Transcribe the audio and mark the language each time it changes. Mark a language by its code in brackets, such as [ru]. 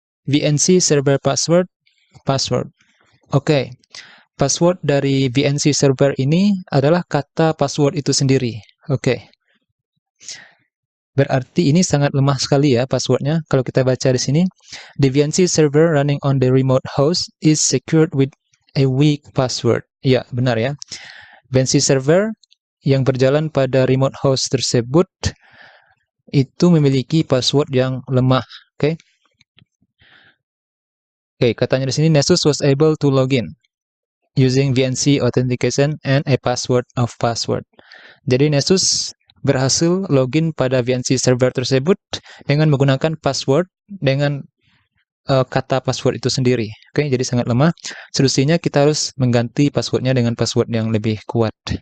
[id] VNC server password. Oke, password dari VNC server ini adalah kata password itu sendiri. Oke. Berarti ini sangat lemah sekali ya passwordnya. Kalau kita baca di sini, [en] the VNC server running on the remote host is secured with a weak password. [id] Ya, benar ya. VNC server yang berjalan pada remote host tersebut itu memiliki password yang lemah. Oke. Oke, katanya di sini [en] Nessus was able to login using VNC authentication and a password of password. [id] Jadi Nessus berhasil login pada VNC server tersebut dengan menggunakan password dengan kata password itu sendiri. Oke, jadi sangat lemah. Solusinya kita harus mengganti passwordnya dengan password yang lebih kuat.